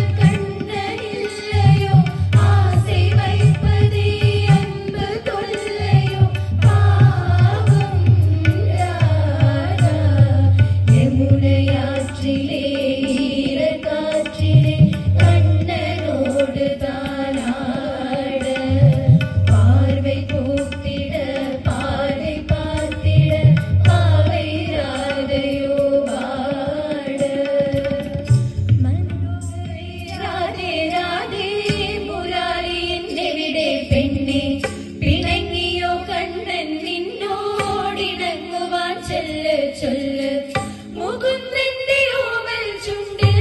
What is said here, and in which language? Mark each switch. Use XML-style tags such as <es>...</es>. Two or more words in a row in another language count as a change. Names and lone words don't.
<ta>கண்ணன் இல்லையோ ஆசை வைப்பதே அன்பு தொல்லையோ பாவம் ராஜா யமுனையாற்றிலே ஈரக்காற்றிலே கண்ணனோடு தானாட பார்வை பூத்திட பாதை பார்த்திட பாவை ராதையோ வாட</ta> <ml>രാധേ രാധേ മുരാരി എന്നെവിടെ പെണ്ണെ പിണങ്ങിയോ കണ്ണൻ നിന്നോടിണങ്ങുവാൻ ചൊല്ല് ചൊല്ല് മുകുന്ദന്റെ ഓമൽ ചുണ്ടിൽ</ml>